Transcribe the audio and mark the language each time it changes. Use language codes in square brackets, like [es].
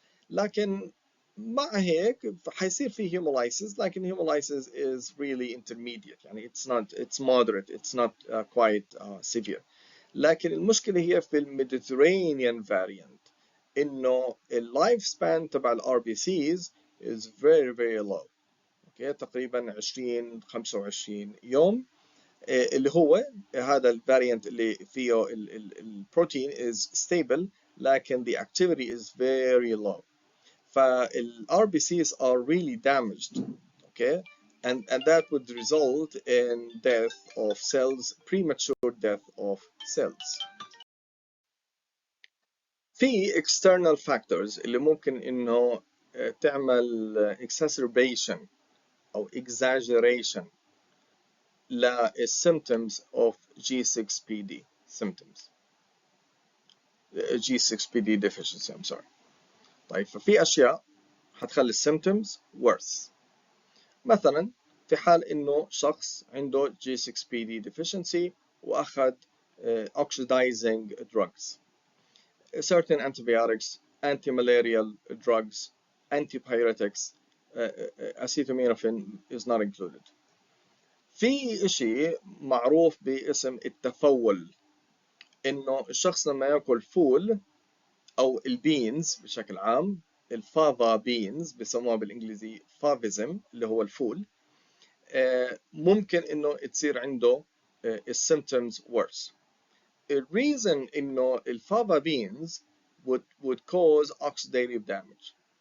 [ar] لكن مع هيك حيصير في [en] hemolysis لكن hemolysis is really intermediate يعني it's moderate, it's not quite severe. [ar] لكن المشكلة هي في Mediterranean variant انه اللايف سبان تبع الار بي سيز [en] is very very low. [ar] اوكي تقريبا 20 25 يوم اللي هو هذا الفاريانت اللي فيه البروتين [en] is stable [ar] لكن [en] the activity is very low. فال RBCs are really damaged. Okay, and that would result in death of cells, premature death of cells. [ar] في [en] external factors [ar] اللي ممكن انه تعمل [en] exacerbation او exaggeration symptoms of G6PD symptoms G6PD deficiency I'm sorry. [ar] طيب ففي اشياء حتخلي symptoms worse. مثلا في حال انه شخص عنده [en] G6PD deficiency [ar] واخذ [en] oxidizing drugs, certain antibiotics, anti-malarial drugs, antipyretics, acetaminophen is not included. [ar] في شيء معروف باسم التفول انه الشخص لما ياكل فول او البينز بشكل عام الفافا بينز بسموها بالانجليزي فافيزم اللي هو الفول ممكن انه تصير عنده السيمبتومز worse. [en] The reason [ar] انه الفافا [en] beans would cause oxidative damage.